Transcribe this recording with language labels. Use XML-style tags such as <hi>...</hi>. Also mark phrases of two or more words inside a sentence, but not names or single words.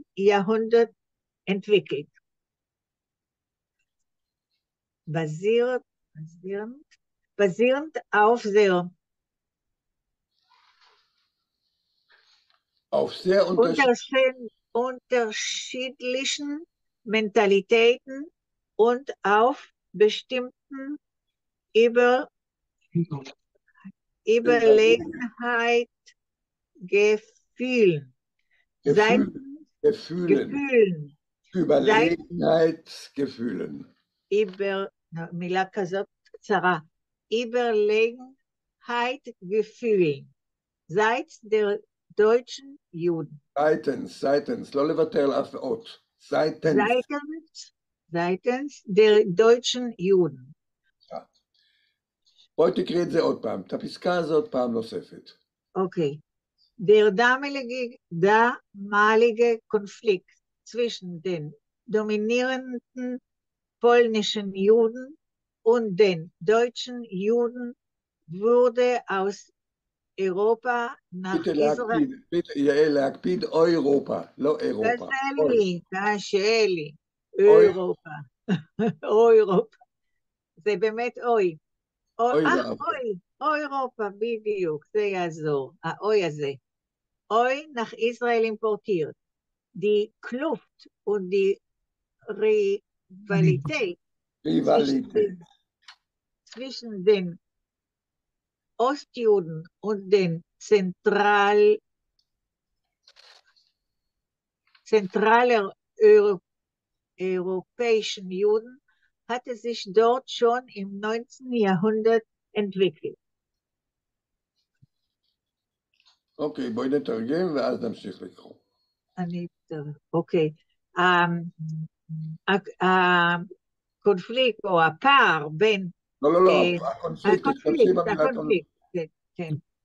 <de>Jahrhundert entwickelt. Basierend auf sehr unterschiedlichen Mentalitäten und auf bestimmten Überlegenheit Gefühlen. Überlegenheitsgefühlen.</de> <he>מילה כזאת קצרה.</he> <de>Überlegenheit Gefühlen. Seitens der deutschen Juden. seitens,</de> <he>לא לוותר על אף אות.</he> <de>seitens der deutschen Juden.</de> <he>בואי תקריא את זה עוד פעם, את הפסקה הזאת פעם נוספת. Okay.</he> <de>Der damalige Konflikt zwischen den dominierenden polnischen Juden und den deutschen Juden wurde aus Europa nach Israel.</de> <he>יעל, להקפיד אירופה, לא אירופה. קשה לי, אירופה. אירופה. זה באמת אוי. אוי אירופה, בדיוק, זה יעזור, האוי הזה.</he> <de>אוי nach Israel importiert. Die Kluft und die Rivalität zwischen den Ostjuden und den zentraleuropäischen Juden hatte sich dort schon im 19. Jahrhundert entwickelt.</de> <he>אוקיי, בואי נתרגם ואז נמשיך לקרוא. אוקיי. הקונפליקט או הפער בין... לא, הקונפליקט, כן.</he>